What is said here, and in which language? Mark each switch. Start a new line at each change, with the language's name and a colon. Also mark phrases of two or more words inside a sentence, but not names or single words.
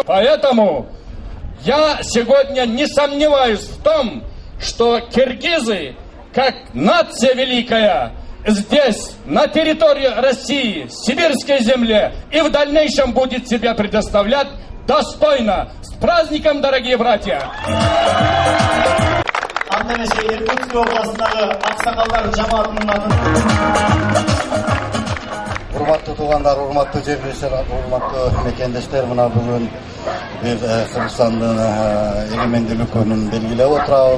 Russian: Поэтому я сегодня не сомневаюсь в том, что киргизы, как нация великая, здесь, на территории России, сибирской земле, и в дальнейшем будет себя предоставлять достойно. С праздником, дорогие братья!
Kyrgyz: Андемесе Иркутск областындагы аксакалдар жамаатынын атын. Урматтуу туугандар, урматтуу жерлештер, урматтуу мекендештер, мына бүгүн биз Кыргызстандын эгемендүүлүк күнүн белгилеп отурабыз.